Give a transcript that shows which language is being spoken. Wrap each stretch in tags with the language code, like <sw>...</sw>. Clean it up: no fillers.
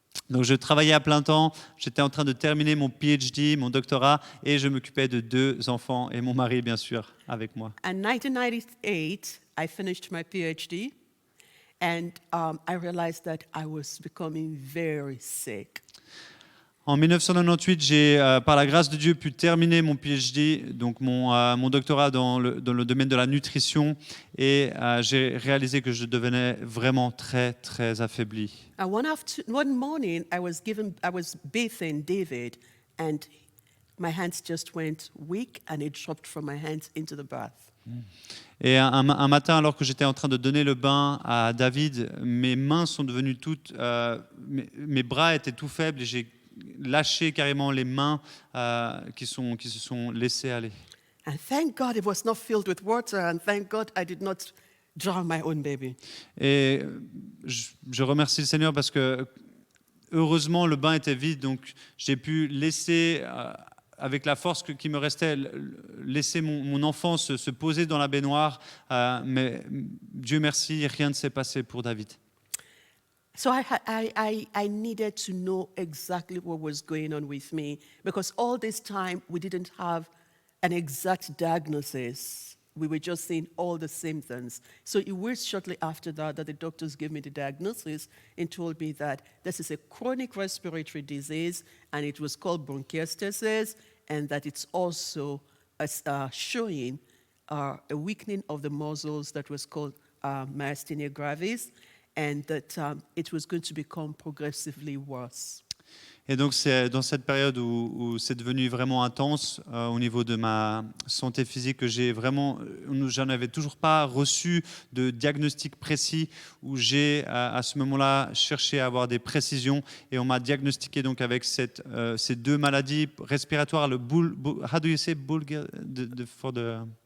<fr>Donc je travaillais à plein temps, j'étais en train de terminer mon PhD, mon doctorat, et je m'occupais de 2 enfants et mon mari, bien sûr, avec moi.</fr> <en>In 1998, I finished my PhD, and I realized that I was becoming very sick.</en> <fr>En 1998, j'ai, par la grâce de Dieu, pu terminer mon PhD, donc mon doctorat dans le domaine de la nutrition, et j'ai réalisé que je devenais vraiment très, très affaibli.</fr> <en>And one morning, I was bathing David, and my hands just went weak, and it dropped from my hands into the bath.</en> <fr>Et un matin, alors que j'étais en train de donner le bain à David, mes mains sont devenues mes bras étaient tout faibles et j'ai lâché carrément les mains qui se sont laissées aller.</fr> <en>And thank God it was not filled with water, and thank God I did not drown my own baby.</en> <fr>Et je remercie le Seigneur parce que heureusement le bain était vide, donc j'ai pu laisser, avec la force qui me restait, laisser mon enfant se poser dans la baignoire. Mais Dieu merci, rien ne s'est passé pour David.</fr> <en>So I needed to know exactly what was going on with me, because all this time we didn't have an exact diagnosis. We were just seeing all the symptoms. So it was shortly after that the doctors gave me the diagnosis and told me that this is a chronic respiratory disease, and it was called bronchiectasis, and that it's also showing a weakening of the muscles that was called myasthenia gravis, and that it was going to become progressively worse.</en> <fr>Et donc c'est dans cette période où c'est devenu vraiment intense au niveau de ma santé physique que j'en avais toujours pas reçu de diagnostic précis, où j'ai à ce moment-là cherché à avoir des précisions, et on m'a diagnostiqué donc avec ces 2 maladies respiratoires,</fr> <en>how do you say for the</en>